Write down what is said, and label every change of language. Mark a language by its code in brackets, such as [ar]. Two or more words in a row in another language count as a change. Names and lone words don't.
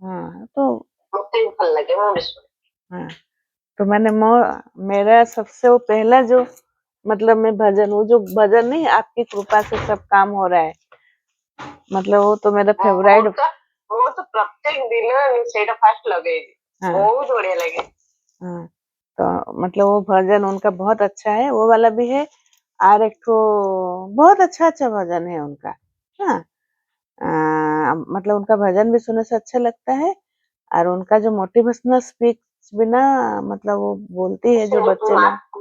[hi] हाँ तो मुझे [bn] ভাল লাগে [hi] मोटिवेशनल। हाँ तो मेरा सबसे वो पहला जो मतलब मैं भजन, वो जो भजन नहीं आपकी कृपा से सब काम हो रहा है, मतलब वो तो मेरा फेवरेट। वो तो प्रत्येक दिन [or] ସେଇଟା ଫାଷ୍ଟ ଲଗେଇବି, [hi] बहुत बढ़िया लगे। हाँ तो मतलब वो भजन उनका बहुत अच्छा है, वो वाला भी है। और एक तो बहुत अच्छा अच्छा भजन है उनका। हाँ मतलब उनका भजन भी सुनने से अच्छा लगता है और उनका जो मोटिवेशनल बिना मतलब वो बोलती है जो बच्चे लोग।